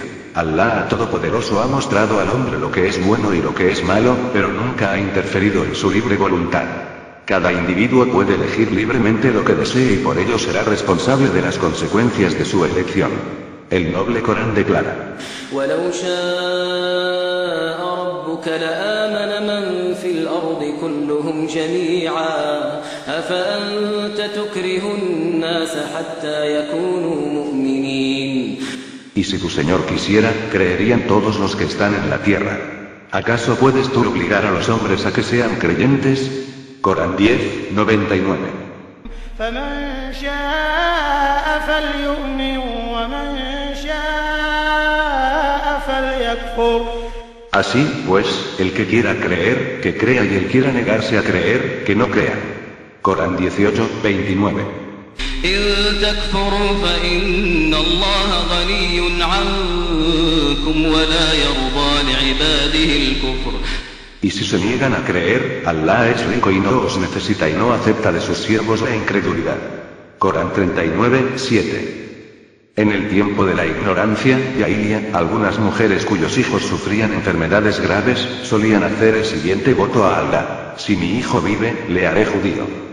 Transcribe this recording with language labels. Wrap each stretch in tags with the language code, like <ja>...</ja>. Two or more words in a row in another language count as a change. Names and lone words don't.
<es>Allah Todopoderoso ha mostrado al hombre lo que es bueno y lo que es malo, pero nunca ha interferido en su libre voluntad. Cada individuo puede elegir libremente lo que desee y por ello será responsable de las consecuencias de su elección. El noble Corán declara:</es> <ar>وَلَوْ شَاءَ رَبُّكَ لَآمَنَ مَن فِي الْأَرْضِ كُلُّهُمْ جَمِيعًا أَفَأَنتَ تُكْرِهُ النَّاسَ حَتَّى يَكُونُوا مُؤْمِنِينَ.</ar> <es>Y si tu Señor quisiera, creerían todos los que están en la tierra. ¿Acaso puedes tú obligar a los hombres a que sean creyentes? Corán 10, 99.</es> <ar>فمن شاء فليؤمن ومن شاء فليكفر.</ar> <es>Así, pues, el que quiera creer, que crea, y el que quiera negarse a creer, que no crea. Corán 18, 29.</es> <ar>إن تكفروا فإن الله غني عنكم ولا يرضى لعباده الكفر.</ar> <es>Y si se niegan a creer, Allah es rico y no os necesita y no acepta de sus siervos la incredulidad. Corán 39, 7. En el tiempo de la ignorancia, Jahiliya, algunas mujeres cuyos hijos sufrían enfermedades graves, solían hacer el siguiente voto a Allah: si mi hijo vive, le haré judío.</es>